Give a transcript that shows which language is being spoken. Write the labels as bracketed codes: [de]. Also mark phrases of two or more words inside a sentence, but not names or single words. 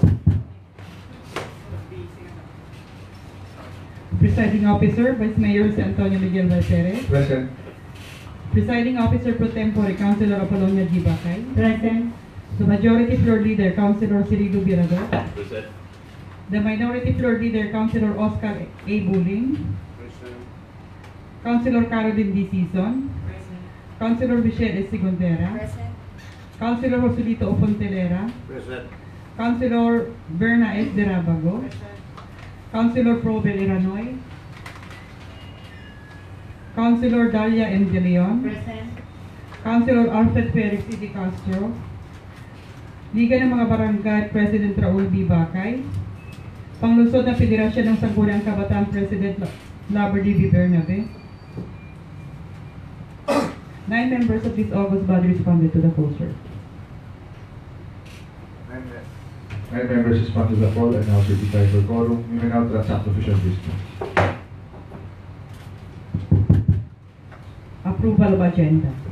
[en] Presiding Officer, Vice Mayor Jose Antonio Miguel Valpere. Present. Presiding Officer Pro Tempore, Councilor Apollonia G. Bakay. Present. The Majority Floor Leader, Councilor Cirilo Birador. Present. The Minority Floor Leader, Councilor Oscar A. Buling. Present. Councilor Caroline D. Sison. Present. Councilor Michelle S. Segondera. Present. Councilor Joselito Ofontelera. Present. Councilor Berna S. Derabago. Present. Councilor Probel Iranoy. Councilor Dalia M. De Leon. Present. Councilor Alfred Felix C. De Castro. Liga ng mga Barangay President Raul B. Bakay. Panglusod ng Federasyon ng Sangguniang Kabataan President Laber D. B. Bernabe. 9 members of this August body responded to the call, sir. 9 members respond to the call and now certified for quorum. We may now transact official business. Approval of agenda.